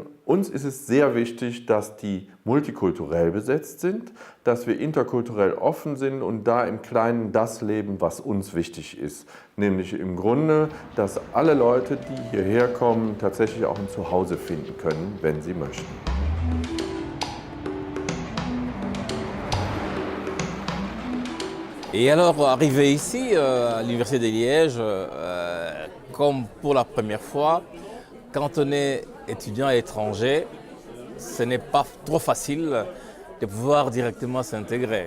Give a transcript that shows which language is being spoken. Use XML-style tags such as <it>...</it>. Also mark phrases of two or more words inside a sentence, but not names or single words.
<de>Uns ist es sehr wichtig, dass die multikulturell besetzt sind, dass wir interkulturell offen sind und da im Kleinen das leben, was uns wichtig ist. Nämlich im Grunde, dass alle Leute, die hierher kommen, tatsächlich auch ein Zuhause finden können, wenn sie möchten.</de> <fr>Et alors, arrivé ici, à l'Université de Liège, comme pour la première fois, quand on est étudiant étranger, ce n'est pas trop facile de pouvoir directement s'intégrer.</fr>